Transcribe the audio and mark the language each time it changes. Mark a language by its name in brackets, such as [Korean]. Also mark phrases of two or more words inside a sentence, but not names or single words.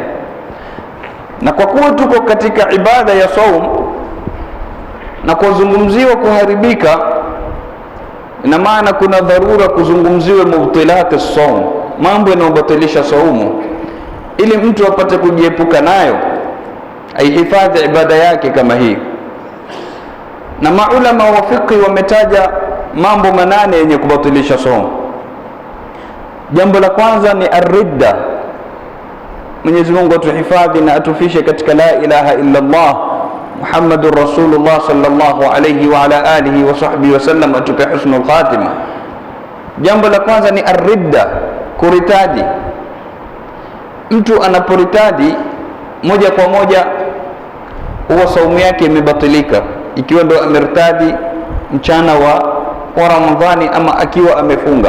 [Swahili] Na kwa kuwa tuko katika ibada ya saum na kuzungumziwa kuharibika, ina maana kuna dharura kuzungumziwe [Arabic] مبطلات الصوم, [Swahili] mambo yanayobatilisha saumu, ili mtu apate kujiepuka nayo, aihifadhi ibada yake kama hii. Na maulama wa fiqh wametaja mambo 8 yenye kubatilisha saumu. Jambo la kwanza ni ar-ridda. Mwenyezi Mungu atuhifadhi na atufishe katika [Arabic] لا إله إلا الله محمد رسول الله صلى الله عليه وعلى آله وصحبه وسلم, [Swahili] atupe [Arabic] حسن الخاتمة. [Swahili] Jambo la kwanza ni ar-ridda, kuritadi. Mtu anaporitadi moja kwa moja huwa saumu yake imebatilika, ikiwa ndo amertadi mchana wa Ramadhani ama akiwa amefunga.